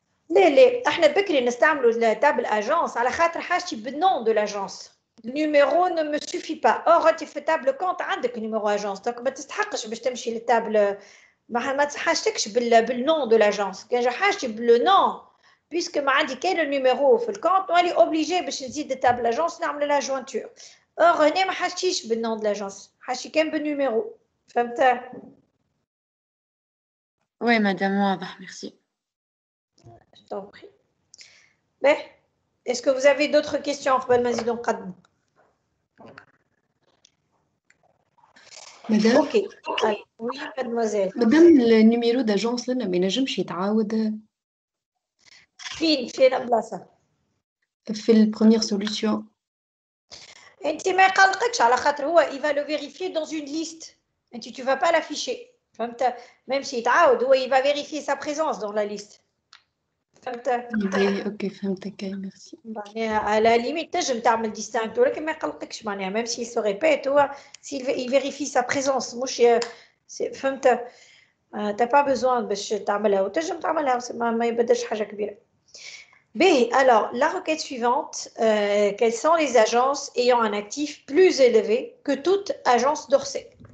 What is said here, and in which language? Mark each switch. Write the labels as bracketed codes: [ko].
[ar] لا احنا بكري نستعملوا تابل اجونس على خاطر حاجتي بالنون دو لاجونس النيميرو [fr] ne me suffit pas [ar] or انت في تابل كونت عندك نيميرو اجونس دونك ما تستحقش باش تمشي للتابل ما تحاجتكش بالنون دو لاجونس كان حاجتي بالنون بيسك ما عندي كان النيميرو في الكونت ولي اوبليجي باش نزيد تابل اجونس نعمل لها جوانتور اور هنا ما حاجتيش بالنون دو لاجونس حاجتي كان بالنيميرو فهمت؟ [fr] Oui, madame, [ar] واضح, [fr] merci. Je t'en prie. Mais, est-ce que vous avez d'autres questions [ar] قبل ما نزيدو نقدمو؟ مدام [fr] اوكي. Oui, mademoiselle. [ar] مدام النيميرو داجونس لنا ما ينجمش يتعاود فين البلاصة؟ في البروميير سوليسيون. انت ما يقلقكش على خاطر هو [fr] il va le vérifier dans une liste. [ar] انت [fr] tu vas pas l'afficher. [ar] فهمت؟ [fr] même s'il [ar] يتعاود هو [fr] il va vérifier sa présence dans la liste. [ar] فهمت؟ اوكي فهمتك ميرسي. معناها على ليميت تنجم تعمل ديستانكت ولكن ما يقلقكش معناها [fr] même s'il se répète [ar] هو [fr] il vérifie sa présence [ar] مش فهمت؟ [fr] t'as pas besoin [ar] باش تعملها وتنجم تعملها ما يبدلش حاجة كبيرة. B. [fr] Alors, la requête suivante, quelles sont les agences ayant un actif plus élevé que toute agence d'Orsay?